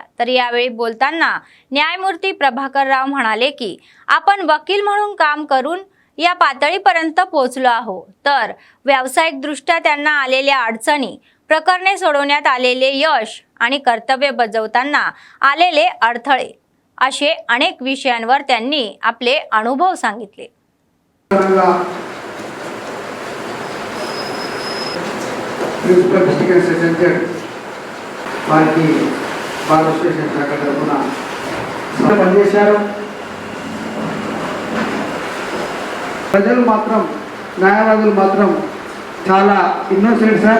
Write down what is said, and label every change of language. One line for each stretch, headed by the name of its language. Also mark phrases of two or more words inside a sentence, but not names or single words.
Marathi: तर यावेळी बोलताना न्यायमूर्ती प्रभाकर राव म्हणाले की आपण वकील म्हणून काम करून या पातळीपर्यंत पोहोचलो आहोत. तर व्यावसायिकदृष्ट्या त्यांना आलेल्या अडचणी, प्रकरणे सोडवण्यात आलेले यश आणि कर्तव्य बजावताना आलेले अडथळे असे अनेक विषयांवर त्यांनी आपले अनुभव सांगितले.
English: principal district center
Telugu: వారికి బార్ అసోసియేషన్ శాఖ తరఫున పనిచేశారు. ప్రజలు మాత్రం, న్యాయవాదులు మాత్రం చాలా
English: innocent sir.